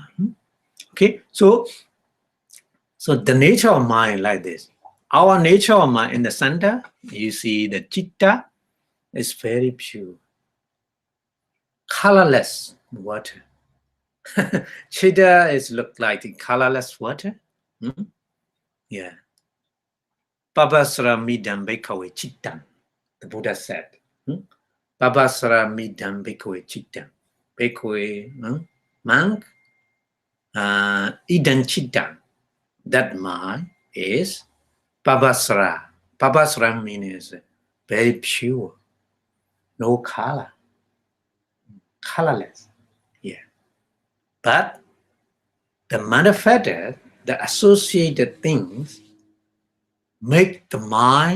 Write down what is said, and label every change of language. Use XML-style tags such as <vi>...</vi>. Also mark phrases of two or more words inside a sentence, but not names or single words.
<en>Okay, so the nature of mind like this. Our nature of mind in the center, you see the citta is very pure, colorless water. Citta is look like the colorless water. Yeah.</en> <pi>Pabasara midam bhikkhave cittam,</pi> <en>the Buddha said.</en> <pi>Pabasara midam bhikkhave cittam. Bhikkhave, monk, idam cittam.</pi> <en>That mind is Pabasara. Pabasara means very pure, no color, colorless. Yeah. But the manifested, the associated things make the mind</en>